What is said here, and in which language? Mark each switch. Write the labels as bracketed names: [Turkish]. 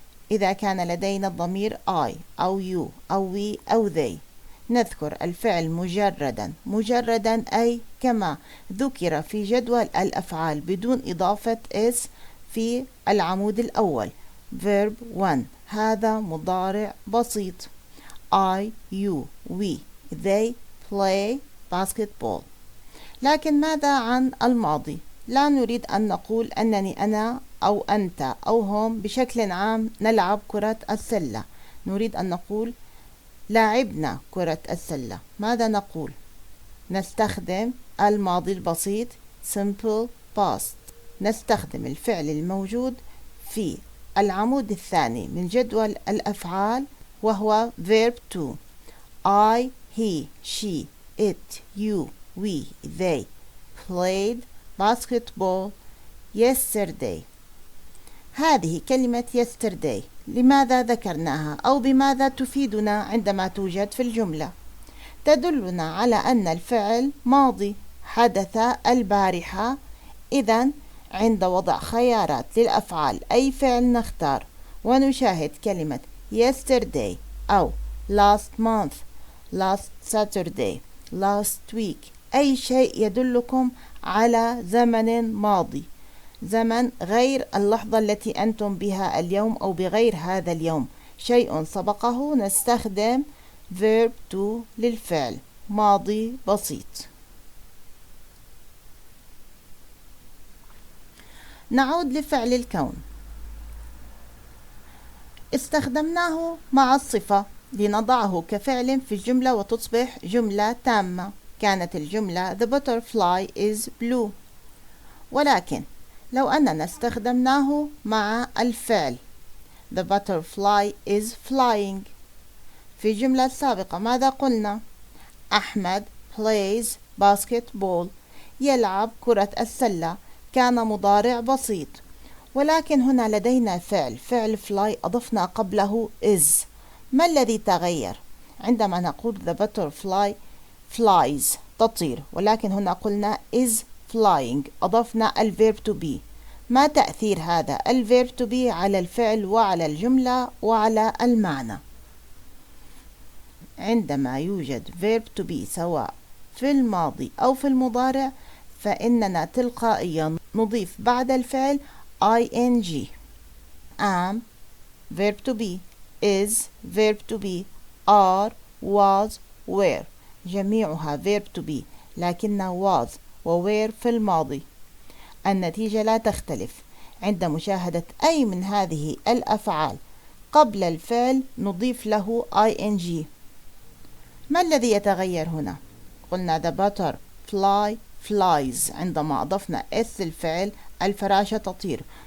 [Arabic] إذا كان لدينا الضمير [English] I [Arabic] أو [English] you [Arabic] أو [English] we [Arabic] أو [English] they [Arabic] نذكر الفعل مجردا أي كما ذكر في جدول الأفعال بدون إضافة s في العمود الأول verb 1. هذا مضارع بسيط. [English] I you we they play basketball. [Arabic] لكن ماذا عن الماضي؟ لا نريد أن نقول أنني أنا أو أنت أو هم بشكل عام نلعب كرة السلة. نريد أن نقول لعبنا كرة السلة. ماذا نقول؟ نستخدم الماضي البسيط simple past. نستخدم الفعل الموجود في العمود الثاني من جدول الأفعال وهو verb to. [English] I, he, she, it, you, we, they played basketball yesterday. [Arabic] هذه كلمة yesterday لماذا ذكرناها أو بماذا تفيدنا عندما توجد في الجملة؟ تدلنا على أن الفعل ماضي حدث البارحة. إذن عند وضع خيارات للأفعال أي فعل نختار ونشاهد كلمة yesterday أو [English] last month, last Saturday, last week، [Arabic] أي شيء يدلكم على زمن ماضي، زمن غير اللحظة التي أنتم بها اليوم أو بغير هذا اليوم، شيء سبقه، نستخدم verb to للفعل ماضي بسيط. نعود لفعل الكون. استخدمناه مع الصفة لنضعه كفعل في الجملة وتصبح جملة تامة. كانت الجملة [English] The butterfly is blue. [Arabic] ولكن لو أننا استخدمناه مع الفعل [English] The butterfly is flying، [Arabic] في الجملة السابقة ماذا قلنا؟ أحمد [English] plays basketball، [Arabic] يلعب كرة السلة، كان مضارع بسيط. ولكن هنا لدينا فعل fly أضفنا قبله is. ما الذي تغير؟ عندما نقول [English] the butterfly flies [Arabic] تطير، ولكن هنا قلنا [English] is flying [Arabic] أضفنا الverb to be. ما تأثير هذا الverb to be على الفعل وعلى الجملة وعلى المعنى؟ عندما يوجد verb to be سواء في الماضي أو في المضارع فإننا تلقائيا نضيف بعد الفعل ing. am verb to be، is verb to be، are was were جميعها verb to be، لكن was و were في الماضي. النتيجة لا تختلف. عند مشاهدة أي من هذه الأفعال قبل الفعل نضيف له ing. ما الذي يتغير هنا؟ قلنا [English] the butterfly flies [Arabic] عندما أضفنا s الفعل الفراشة تطير.